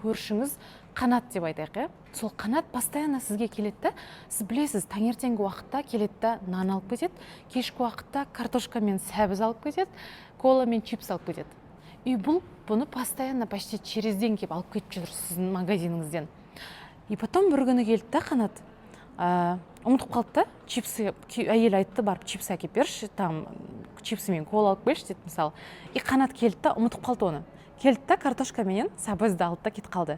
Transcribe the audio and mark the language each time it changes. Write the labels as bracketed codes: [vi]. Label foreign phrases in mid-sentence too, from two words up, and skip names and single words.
[kk] көршіңіз Қанат деп айтайық, сол Қанат постоянно сізге келеді да, сіз білесіз, таңертеңгі уақытта келеді да нан алып кетеді, кешкі уақытта картошка мен сәбіз алып кетеді, кола мен чипс алып кетеді. И бұны постоянно [ru] почти через день [kk] келіп алып кетіп жүр сіздің магазиніңізден. [ru] И потом [kk] бір күні келді да Қанат, ұмытып қалды да, чипсы, әйел айтты, барып чипсы әкеп берші, там чипсы мен кола алып келші деді мысалы. И Қанат келді да, ұмытып қалды оны. Келді да, картошка менен сәбізді алды да кетіп қалды.